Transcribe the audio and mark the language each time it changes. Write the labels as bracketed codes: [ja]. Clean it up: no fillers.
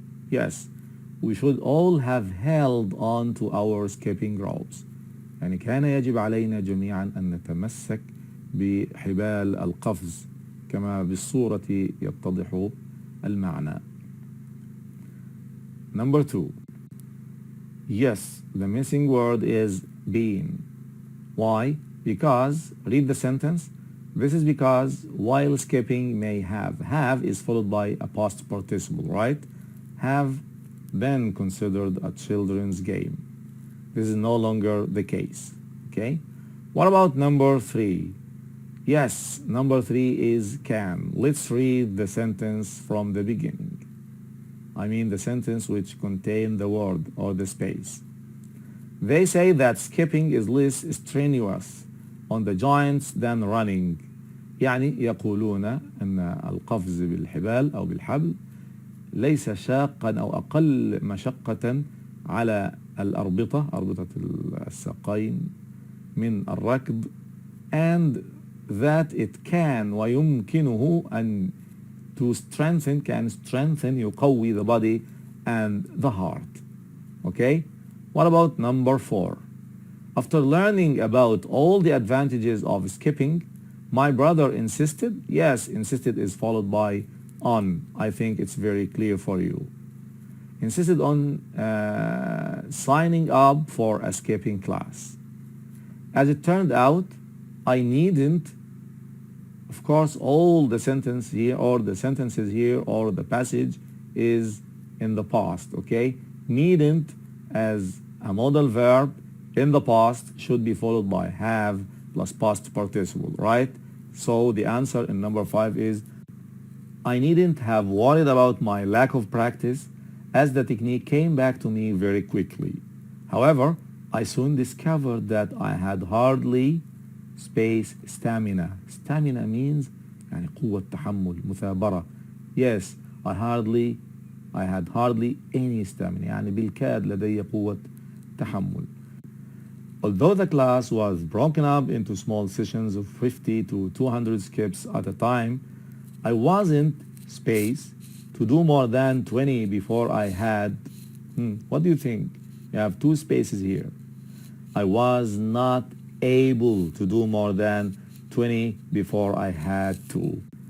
[en] Yes, we should all have held on to our skipping ropes. [ar] يعني كان يجب علينا جميعا أن نتمسك بحبال القفز كما بالصورة يتضح المعنى. [en] Number 2, yes, the missing word is been. Why? Because, read the sentence. This is because while skipping may have. Have is followed by a past participle, right? Have been considered a children's game. This is no longer the case, okay? What about number 3? Yes, number 3 is can. Let's read the sentence from the beginning. I mean the sentence which contains the word or the space. They say that skipping is less strenuous on the joints than running. [ar] يعني يقولون أن القفز بالحبال أو بالحبل ليس شاقا أو أقل مشقة على الأربطة، أربطة الساقين من الركض، [en] and that it can [ar] ويمكنه أن [en] to strengthen can strengthen [ar] يقوي [en] the body and the heart. Okay? What about number 4? After learning about all the advantages of skipping, my brother insisted. Yes, insisted is followed by on. I think it's very clear for you. Insisted on signing up for a skipping class. As it turned out, I needn't. Of course, all the sentence here or the sentences here or the passage is in the past, okay? Needn't as a modal verb in the past should be followed by have plus past participle, right? So the answer in number 5 is I needn't have worried about my lack of practice as the technique came back to me very quickly. However, I soon discovered that I had hardly space stamina. Stamina means [ar] يعني قوة تحمل، مثابرة. [en] Yes, I had hardly any stamina. [ar] يعني بالكاد لدي قوة تحمل. [en] Although the class was broken up into small sessions of 50 to 200 skips at a time, I wasn't space to do more than 20 before I had, what do you think? You have 2 spaces here. I was not able to do more than 20 before I had to.